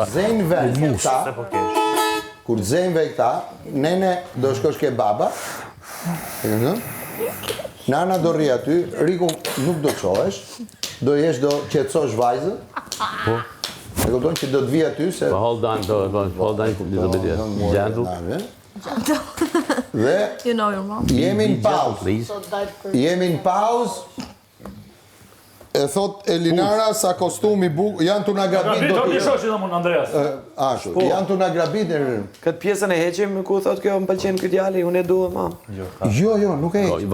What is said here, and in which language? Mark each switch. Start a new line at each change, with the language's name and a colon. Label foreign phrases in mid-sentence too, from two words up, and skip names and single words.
Albanian: Zejnë vetë këta, kur zejnë vetë këta, nene do shkosh ke baba, e këndon? Nana do rri aty, Riku nuk do qohesh, do jesh do qetësosh vajzën, e këndon që do të vi aty se...
English: Hold on, hold on, gentle.
Albanian: Dhe
English: You know your mom.
Albanian: jemi në pauzë.
English: Please.
Albanian: Jemi në pauzë. E thot Elinara sa kostumi bukur, janë tu na grabit do Një të... shoqë dhe mund, Andreas. Ashtu, janë tu na grabit e... Këtë pjesën e heqim ku thot kjo më pëlqen ky djali, unë e dua ma. Jo, nuk e heq.